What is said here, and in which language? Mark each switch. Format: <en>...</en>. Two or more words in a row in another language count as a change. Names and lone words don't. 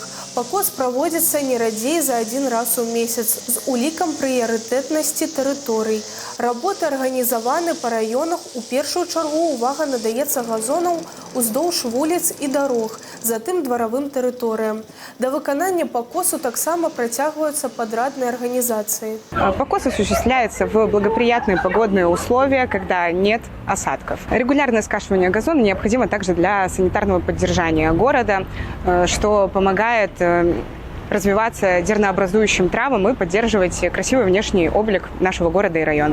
<be>Пакос праводзіцца не радзей за 1 раз у месяц з улікам прыярытэтнасці тэрыторый. Работы арганізаваны па раёнах. У першую чаргу ўвага надаецца газонаў уздоўж вуліц і дарог, затым дваравым тэрыторыям. Да выканання пакосу таксама працягваюцца</be> <ru>подрядные организации. Покос осуществляется в благоприятные погодные условия, когда нет осадков. Регулярное скашивание газона необходимо также для санитарного поддержания города, что помогает развиваться дернообразующим травам и поддерживать красивый внешний облик нашего города и района.</ru>